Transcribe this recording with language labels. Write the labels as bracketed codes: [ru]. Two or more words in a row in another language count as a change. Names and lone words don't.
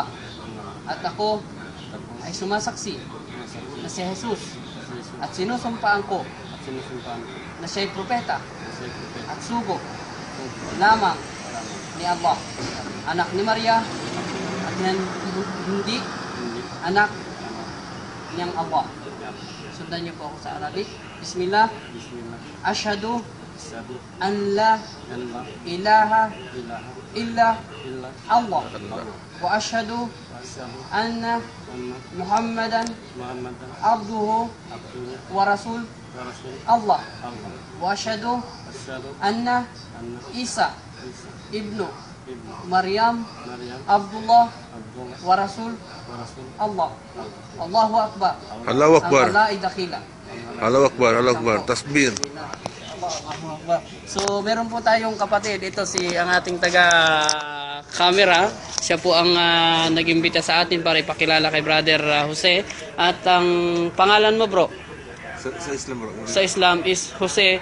[tl] At ako ay sumasaksi na si Jesus at sinusumpaan ko na siya'y propeta at sugo lamang ni Allah, anak ni Maria at hindi anak niyang Allah. Sundan niyo po ako sa Arabic. Bismillah. [ar] أشهد أن لا إله إلا الله وأشهد أن محمدا عبده ورسول الله وأشهد أن عيسى ابن مريم عبد الله ورسول الله. الله أكبر. الله أكبر. Allahu أكبر. الله أكبر. تسبيح. [tl] So, meron po tayong kapatid. Ito ang ating taga-camera. Siya po ang nag-imbita sa atin para ipakilala kay Brother Jose. At ang pangalan mo, bro? Sa Islam, bro. Sa Islam is Jose.